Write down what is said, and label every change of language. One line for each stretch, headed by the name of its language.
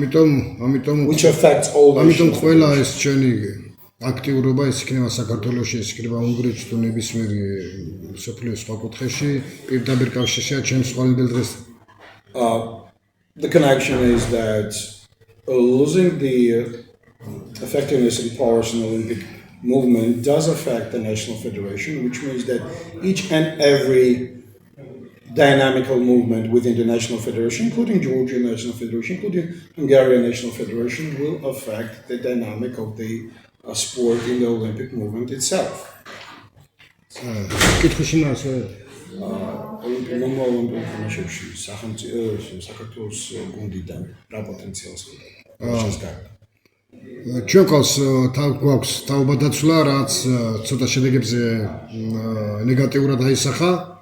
English: Which affects all the
Georgian: ამიტომ ყველა ეს ჩვენი აქტიურობა ის იქნება საქართველოში, ის იქნება უნგრეთში თუ ნებისმიერ სოფლის სხვა კუთხეში, პირდაპირ კავშირშია ჩემს ხვალინდელ დღეს.
English: The connection is that losing the effectiveness and powers in the Olympic movement does affect the national federation, which means that each and every dynamical movement within the national federation, including Georgian national federation, including Hungarian national federation, will affect the dynamic of the sport in the Olympic movement itself.
Georgian: კითხვის იმასე ოლიმპიურ თამაშებში საქართველოს გუნდიდან რა პოტენციალს ხედავ? ჩვენ გვაქვს თავბადაცვლა, რაც ცოტა შედეგებზე ნეგატიურად აისახა.